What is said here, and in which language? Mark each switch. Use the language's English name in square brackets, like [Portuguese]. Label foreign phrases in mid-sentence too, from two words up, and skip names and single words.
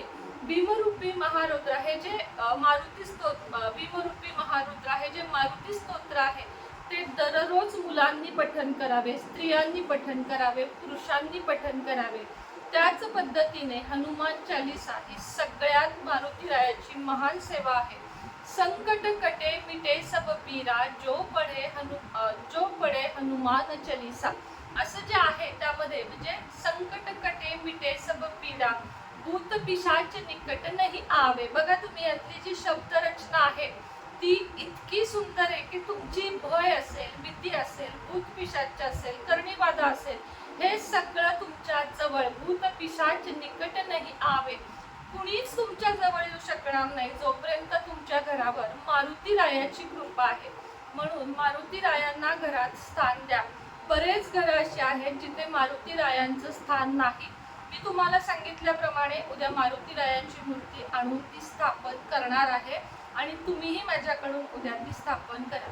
[Marathi] भीमरूपी महारुद्र हे जे मारुती स्तोत्र, भीमरूपी महारुद्र हे जे मारुती स्तोत्र आहे ते दररोज मुलांनी पठण करावे, स्त्रियांनी पठण करावे, पुरुषांनी पठण करावे. त्याच पद्धतीने हनुमान चालीसा ही सगळ्यात मारुती रायाची महान सेवा आहे. [Hindi] संकट कटे मिटे सब पीरा जो पढे हनुमान चालीसा. [Marathi] असं जे आहे त्यामध्ये म्हणजे [Hindi] संकट कटे मिटे सब पीरा, भूत पिशाच निकट नाही आवे. [Marathi] बघा तुम्ही यातली जी शब्द रचना आहे ती इतकी सुंदर आहे की तुमची भय असेल, भीती असेल, भूत पिशाच असेल, करणीबाधा असेल, हे सगळं तुमच्या जवळ [Hindi] भूत पिशाच निकट नाही आवे, [Marathi] कुणीच तुमच्या जवळ येऊ शकणार नाही जोपर्यंत तुमच्या घरावर मारुती रायाची कृपा आहे. म्हणून मारुती रायांना घरात स्थान द्या. बरेच घर असे आहेत जिथे मारुती रायांचं स्थान नाही. मी तुम्हाला सांगितल्याप्रमाणे उद्या मारुती रायांची मूर्ती आणून ती स्थापन करणार आहे आणि तुम्हीही माझ्याकडून उद्या ती स्थापन करा.